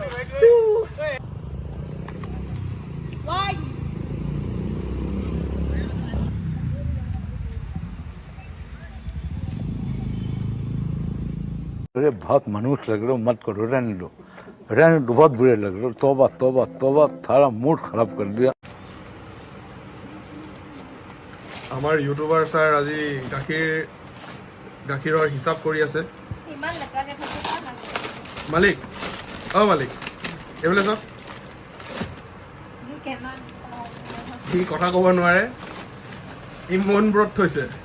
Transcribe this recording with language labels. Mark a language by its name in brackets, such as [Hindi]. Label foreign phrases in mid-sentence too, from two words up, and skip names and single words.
[Hindi] अरे बहुत मनुष्य लग रहे हो मत करो रहने दो बहुत बुरे लग रहे हो तौबा तौबा तौबा थारा मूड खराब कर दिया [Assamese] আমাৰ ইউটিউবাৰ ছাৰ আজি গাখীৰৰ হিচাপ কৰি আছে ইমান লেতেৰাকে থৈছে না মালিক মালিক এইফালে চাওক কেমান সি কথা ক'ব নোৱাৰে ই মনবোৰত থৈছে